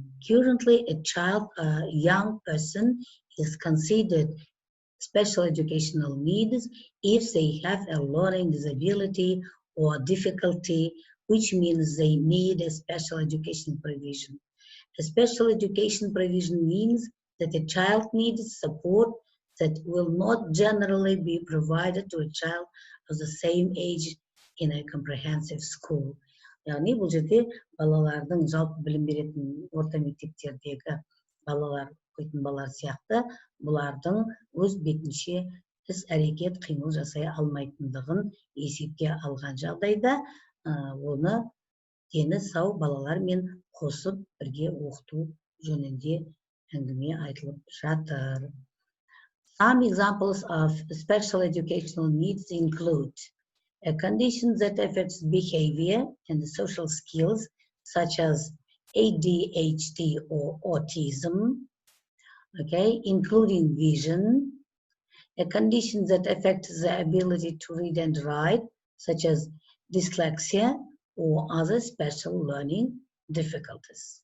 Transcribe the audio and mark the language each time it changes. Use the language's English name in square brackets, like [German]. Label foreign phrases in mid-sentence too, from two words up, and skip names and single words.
[English] Currently, a child, a young person is considered special educational needs if they have a learning disability or difficulty, which means they need a special education provision. A special education provision means that a child needs support that will not generally be provided to a child of the same age in a comprehensive school. [Kazakh] Яғни бұл жерде балалардың жалпы білім беретін орта мектептердегі балалар, оқитын балалар сияқты, бұлардың өз бетінше іс әрекет қимыл жасай алмайтындығын есепке алған жағдайда, оны дені сау балалармен қосып бірге оқыту жөнінде әңгіме айтылып жатыр. [English] Some examples of special educational needs include a condition that affects behavior and social skills, such as ADHD or autism, okay, including vision, a condition that affects the ability to read and write, such as dyslexia or other special learning difficulties.